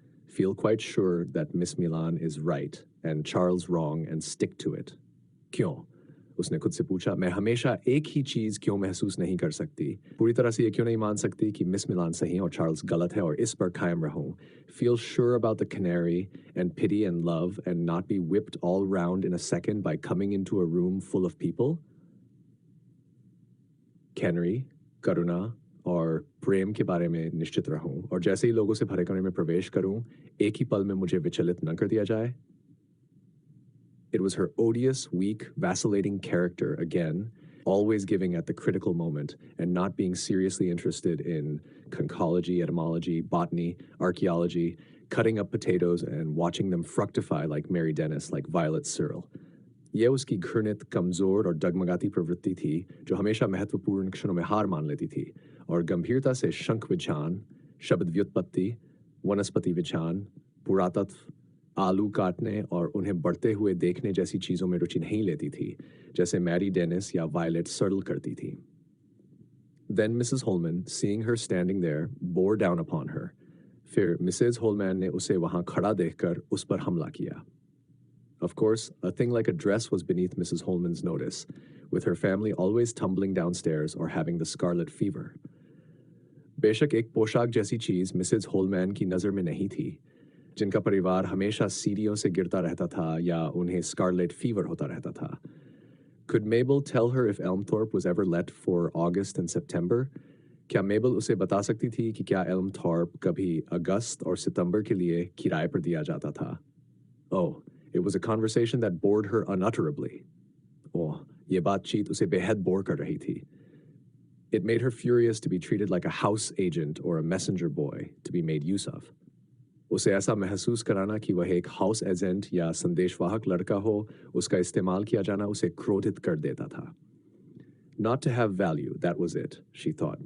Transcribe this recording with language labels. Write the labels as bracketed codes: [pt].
[en] Feel quite sure that Miss Milan is right and Charles wrong and stick to it. [hi] क्यों? उसने खुद से पूछा, मैं हमेशा एक ही चीज क्यों महसूस नहीं कर सकती? पूरी तरह से ये क्यों नहीं मान सकती कि मिस मिलान सही और चार्ल्स गलत है और इस पर कायम रहूं? [en] Feel sure about the canary and pity and love and not be whipped all round in a second by coming into a room full of people? [hi] Canary, करुणा और प्रेम के बारे में निश्चित रहूं और जैसे ही लोगों से भरे कमरे में प्रवेश करूं, एक ही पल में मुझे विचलित न कर दिया जाए. [en] It was her odious, weak, vacillating character again, always giving at the critical moment and not being seriously interested in conchology, etymology, botany, archaeology, cutting up potatoes and watching them fructify like Mary Dennis, like Violet Searle. [hi] यह उसकी घृणित, कमजोर और डगमगाती प्रवृत्ति थी जो हमेशा महत्वपूर्ण क्षणों में हार मान लेती थी और गंभीरता से शंख विज्ञान, शब्द व्युत्पत्ति, वनस्पति विज्ञान, पुरातत्व, आलू काटने और उन्हें बढ़ते हुए देखने जैसी चीजों में रुचि नहीं लेती थी, जैसे मैरी डेनिस या वायलेट सर्ल करती थी. [en] Then Mrs. Holman, seeing her standing there, bore down upon her. [hi] फिर [en] Mrs. Holman [hi] ने उसे वहां खड़ा देखकर उस पर हमला किया. [en] Of course, a thing like a dress was beneath Mrs. Holman's notice, with her family always tumbling downstairs or having the scarlet fever. [hi] बेशक एक पोशाक जैसी चीज मिसेज होलमैन की नज़र में नहीं थी, जिनका परिवार हमेशा सीढ़ियों से गिरता रहता था या उन्हें स्कारलेट फीवर होता रहता था. [en] Could Mabel tell her if Elmthorpe was ever let for August and September? [hi] क्या मेबल उसे बता सकती थी कि क्या एल्मथॉर्प कभी अगस्त और सितंबर के लिए किराए पर दिया जाता था? [en] Oh, it was a conversation that bored her unutterably. [hi] Oh, ये बातचीत उसे बेहद बोर कर रही थी. [en] It made her furious to be treated like a house agent or a messenger boy to be made use of. [hi] उसे ऐसा महसूस कराना कि वह एक हाउस एजेंट या संदेशवाहक लड़का हो, उसका इस्तेमाल किया जाना उसे क्रोधित कर देता था. [en] Not to have value, that was it, she thought.